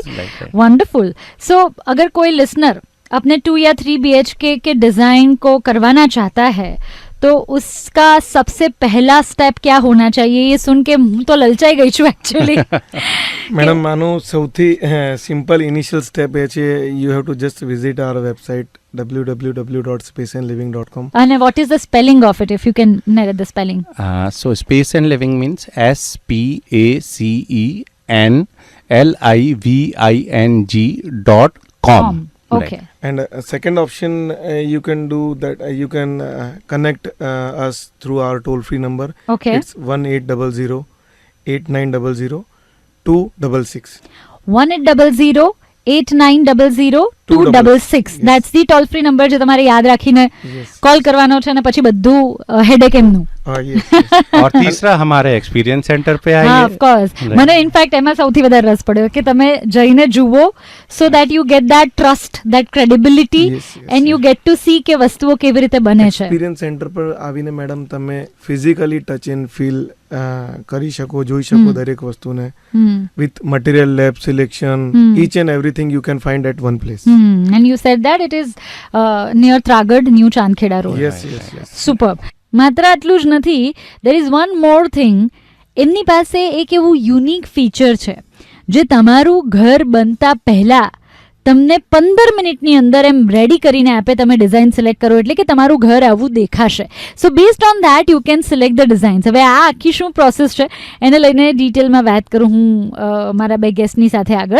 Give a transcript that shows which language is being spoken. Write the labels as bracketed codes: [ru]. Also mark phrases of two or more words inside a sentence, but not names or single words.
[en] Right. Wonderful. [hi] So अगर कोई लिसनर अपने 2 या 3 BHK के डिजाइन को करवाना चाहता है तो उसका सबसे पहला स्टेप क्या होना चाहिए? ये सुन के [gu] હું તો લલચાઈ ગઈ છું એકચ્યુઅલી. મેડમ, આનો સૌથી [en] simple initial step [gu] એ છે, [en] you have to just visit our website [gu] www.spaceandliving.com. [en] And what is the spelling of it, if you can narrate the spelling? So space and living means SPACENLIVING.com. Okay. And second option, you can do that. You can connect us through our toll-free number. Okay. It's 1800 8900 266. 1800-8900-266. That's the toll free number [gu] જે તમારે યાદ રાખીને કોલ કરવાનો છે અને પછી બધું હેડેક એમનું. [hi] और तीसरा हमारे experience center पे आइए. [gu] હા, [en] of course. [gu] મને ઇનફેક્ટ એમાં સૌથી વધારે રસ પડ્યો કે તમે જઈને જુઓ, [en] so that you get that trust, that credibility and you get to see [gu] કે વસ્તુઓ કેવી રીતે બને છે. એક્સપિરિયન્સ સેન્ટર પર આવીને મેડમ તમે [en] physically touch and feel [gu] કરી શકો, જોઈ શકો દરેક વસ્તુને. [en] with material lab selection, each and everything you can find at one place. And you said that it is near Tragad, New Chandkheda Road. Yes. Superb. [gu] માત્ર આટલું જ નથી, [en] there is one more thing. [gu] એમની પાસે એક એવું [en] unique feature [gu] છે જે તમારું ઘર બનતા પહેલા તમને 15 મિનિટની અંદર એમ રેડી કરીને આપે. તમે [en] design select [gu] કરો એટલે કે તમારું ઘર આવું દેખાશે. [en] so based on that you can select the designs. [gu] હવે આ આખી શું પ્રોસેસ છે એને લઈને ડિટેલમાં વાત કરું હું મારા બે ગેસ્ટની સાથે આગળ.